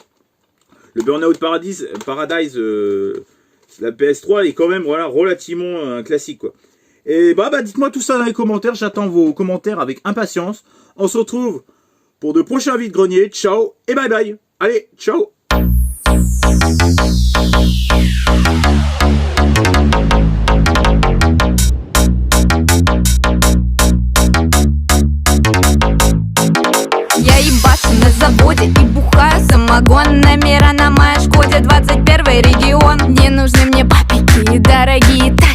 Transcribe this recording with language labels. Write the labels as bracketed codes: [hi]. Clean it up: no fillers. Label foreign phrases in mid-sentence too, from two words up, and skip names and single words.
[fr] Le Burnout Paradise, la PS3 est quand même voilà relativement un classique quoi. Et bah dites-moi tout ça dans les commentaires. J'attends vos commentaires avec impatience. On se retrouve pour de prochains vide-greniers. Ciao et [en] bye bye. [fr] Allez, ciao. [ru] Я ебашу на заводе и бухаю самогон. Номера на моей Шкоде 21 регион. Не нужны мне папики, дорогие тачки.